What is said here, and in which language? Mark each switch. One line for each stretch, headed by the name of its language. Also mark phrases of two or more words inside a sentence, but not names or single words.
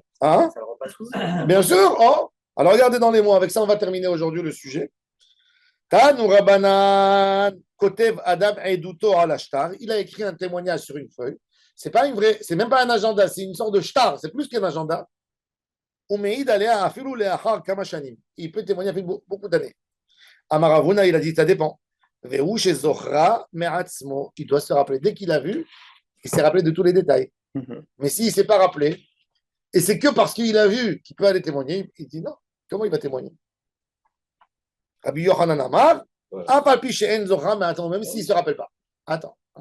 French: Hein? Ça le rend pas souvent. Bien sûr. Oh. Alors regardez dans les mots. Avec ça, on va terminer aujourd'hui le sujet.
Hebrew: תנו רבנן כותב אדם עדותו על שטר.
French: Il a écrit un témoignage sur une feuille. C'est pas une vraie, c'est même pas un agenda, c'est une sorte de shtar. C'est plus qu'un agenda.
Hebrew: ומעיד עליה אפילו לאחר כמה שנים.
French: Il peut témoigner après beaucoup d'années. Amaravuna, il a dit, ça dépend.
Hebrew: והוא שזוכרה מעצמו.
French: Il doit se rappeler dès qu'il a vu. Il s'est rappelé de tous les détails. Mais s'il ne s'est pas rappelé, et c'est que parce qu'il a vu qu'il peut aller témoigner, il dit non. Comment il va témoigner?
Hebrew: רבי יוחנן אמר,
French: mais attends, même s'il ne se rappelle pas. Attends.